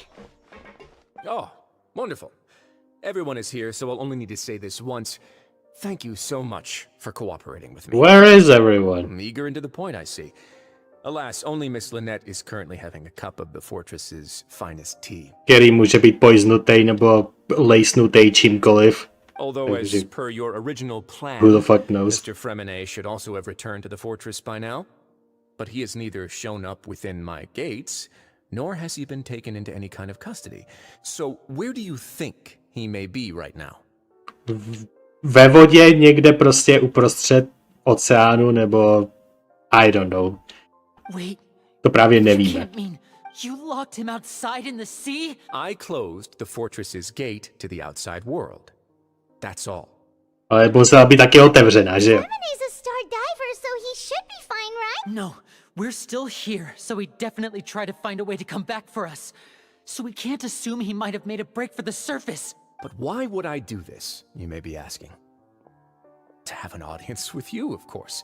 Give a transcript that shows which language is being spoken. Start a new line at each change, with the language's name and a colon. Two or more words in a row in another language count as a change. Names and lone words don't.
English: Oh, wonderful. Everyone is here, so I'll only need to say this once. Thank you so much for cooperating with me. Where is everyone? I'm eager and to the point, I see. Alas, only Miss Lynette is currently having a cup of the fortress's finest tea.
Czech: Který může být poiznutý nebo lejsnutý čímkoliv.
English: Although, as per your original plan, who the fuck knows? Mr. Fremine should also have returned to the fortress by now. But he has neither shown up within my gates, nor has he been taken into any kind of custody. So, where do you think he may be right now?
Czech: Ve vodě někde prostě uprostřed oceánu nebo
English: I don't know. Wait,
Czech: to právě nevíme.
English: You locked him outside in the sea? I closed the fortress's gate to the outside world. That's all.
Czech: Ale musela být taky otevřená, že jo?
English: Fremine's a star diver, so he should be fine, right? No, we're still here, so he'd definitely try to find a way to come back for us. So we can't assume he might have made a break for the surface. But why would I do this, you may be asking? To have an audience with you, of course.